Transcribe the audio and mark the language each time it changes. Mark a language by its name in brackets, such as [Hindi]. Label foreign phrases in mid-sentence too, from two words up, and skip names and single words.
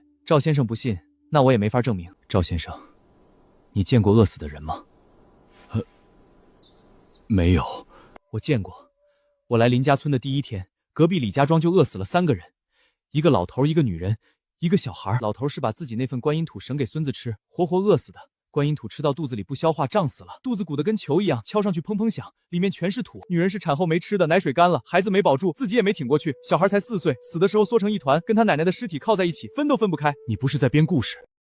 [Chinese] 趙先生不信，那我也沒法證明。趙先生，你見過餓死的人嗎？沒有。我見過。我來林家村的第一天，隔壁李家莊就餓死了3個人，一個老頭，一個女人，一個小孩。老頭是把自己那份觀音土省給孫子吃，活活餓死的。觀音土吃到肚子裡不消化，脹死了，肚子鼓得跟球一樣，敲上去砰砰響，裡面全是土。女人是產後沒吃的，奶水乾了，孩子沒保住，自己也沒挺過去，小孩才4歲，死的時候縮成一團，跟他奶奶的屍體靠在一起，分都分不開。你不是在編故事？